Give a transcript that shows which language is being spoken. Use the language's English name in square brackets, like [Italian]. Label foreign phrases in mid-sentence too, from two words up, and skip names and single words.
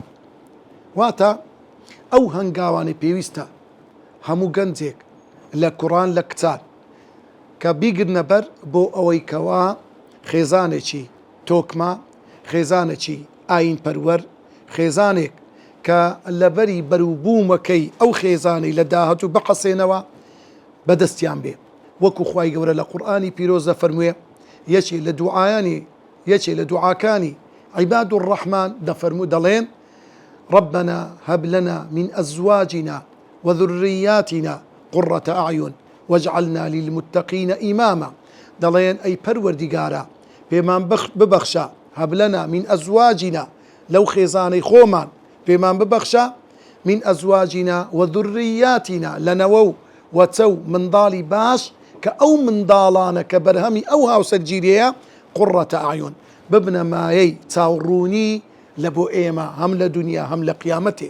[Central Kurdish] واتە ئەو هەنگاوانەی پێویستە هەموو گەنجێک لە کوڕان لە کچان کە بیگرنە بەر بۆ ئەوەی کەوا خێزانێکی تۆکمە، خێزانێکی ئاین پەروەر، خێزانێک کە لەبەری بەروبوومەکەی ئەو خێزانەی لە داهاتوو بقەسێنەوە بەدەستیان بێ. وەکو خوای گەورە لە قورئانی پیرۆزە فەرموویە، یەکێ لە دوعاکانی [Arabic] عیباد الرحمن [Central Kurdish] دەفەرموو دەڵێن [Arabic] ربنا هب لنا من أزواجنا وذرياتنا قرة أعين واجعلنا للمتقين إماما. [Central Kurdish] دەڵێن ئەی پەروەردیگارە پێمان ببەخشە، [Arabic] هب لنا من أزواجنا [Central Kurdish] لەو خێزانەی خۆمان پێمان ببەخشە، [Arabic] من أزواجنا وذرياتنا [Central Kurdish] لەنەوە و وەچە و منداڵی باش کە ئەو منداڵانە کە بەرهەمی ئەو هاوسەرگیریەیە [Arabic] قڕەتە ئاعیون [Central Kurdish] ببنە مایەی چاوڕوونی لە بۆ ئێمە هەم لە دونیا هەم لە قیامەتێ.